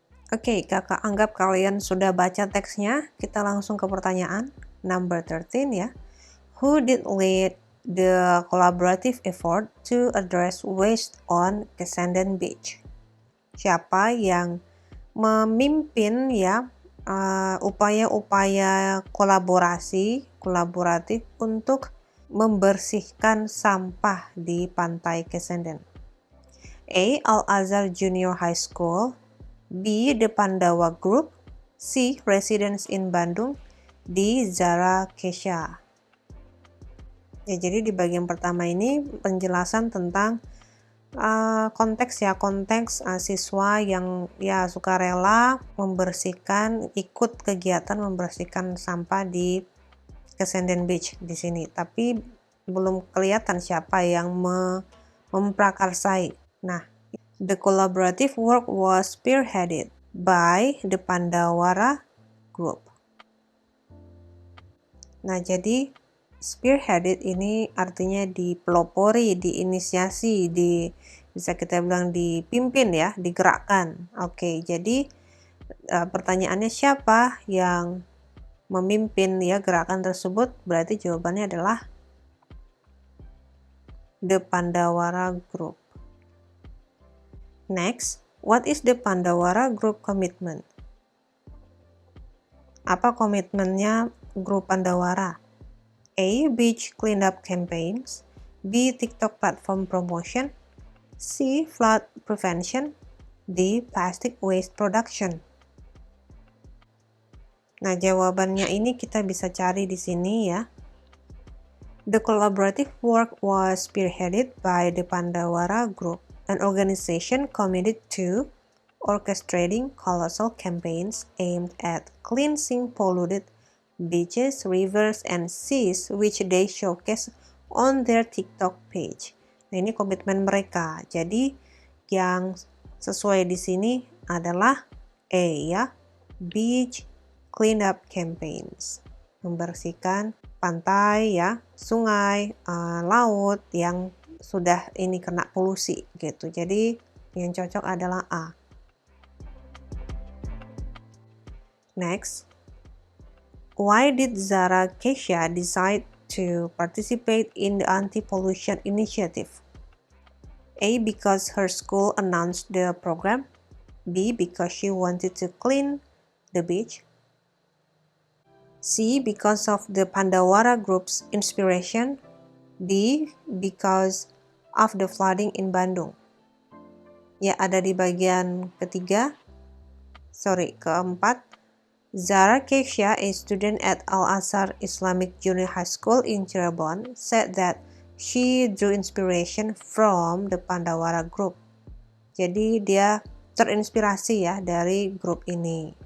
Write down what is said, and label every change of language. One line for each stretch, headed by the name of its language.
Indonesian: Oke, kakak anggap kalian sudah baca teksnya. Kita langsung ke pertanyaan.
English: Number 13 ya. Who did lead the collaborative effort to address waste on Kesenden Beach?
Indonesian: Siapa yang memimpin ya upaya-upaya kolaboratif untuk membersihkan sampah di pantai Kesenden?
English: A, Al-Azhar Junior High School. B, The Pandawa Group. C, Residence in Bandung. D, Zara Kesha.
Indonesian: Ya, jadi di bagian pertama ini penjelasan tentang konteks siswa yang ya sukarela membersihkan, ikut kegiatan membersihkan sampah di Kesenden Beach di sini. Tapi belum kelihatan siapa yang memprakarsai.
English: Nah, the collaborative work was spearheaded by the Pandawara Group.
Indonesian: Nah, jadi spearheaded ini artinya dipelopori, diinisiasi, bisa kita bilang dipimpin ya, digerakkan. Oke, jadi pertanyaannya siapa yang memimpin ya gerakan tersebut? Berarti jawabannya adalah the Pandawara Group.
English: Next, what is the Pandawara Group commitment?
Indonesian: Apa komitmennya grup Pandawara?
English: A, beach cleanup campaigns. B, TikTok platform promotion. C, flood prevention. D, plastic waste production.
Indonesian: Nah, jawabannya ini kita bisa cari di sini ya.
English: The collaborative work was spearheaded by the Pandawara Group, an organization committed to orchestrating colossal campaigns aimed at cleansing polluted beaches, rivers, and seas which they showcase on their TikTok page.
Indonesian: Nah, ini komitmen mereka. Jadi yang sesuai di sini adalah A ya,
English: beach cleanup campaigns.
Indonesian: Membersihkan pantai ya, sungai, laut yang sudah ini kena polusi gitu. Jadi yang cocok adalah A.
English: Next, why did Zara Keisha decide to participate in the anti-pollution initiative? A. Because her school announced the program. B. Because she wanted to clean the beach. C. Because of the Pandawara group's inspiration. D. Because of the flooding in Bandung.
Indonesian: Ya, ada di bagian keempat.
English: Zara Keisha, a student at Al-Azhar Islamic Junior High School in Cirebon, said that she drew inspiration from the Pandawara group.
Indonesian: Jadi dia terinspirasi ya dari grup ini.